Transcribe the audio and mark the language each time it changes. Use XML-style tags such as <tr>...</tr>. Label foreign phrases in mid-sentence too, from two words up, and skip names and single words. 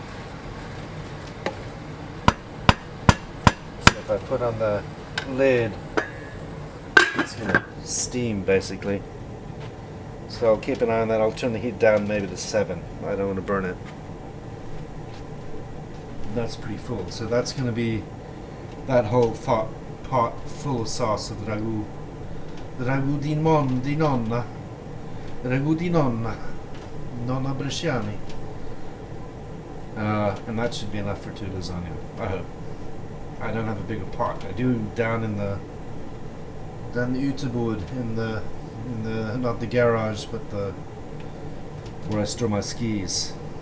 <en>So if I put on the lid, it's going to steam basically. So I'll keep an eye on that. I'll turn the heat down maybe to 7. I don't want to burn it. That's pretty full. So that's going to be that whole pot full of sauce of ragu.</en> <it>Ragu di nonna. Ragu di nonna.</it> <en>Nonna Bresciani. And that should be enough for 2 lasagna. I hope. I don't have a bigger pot. I do down in the uterbord in the not the garage but the where I store my skis.</en>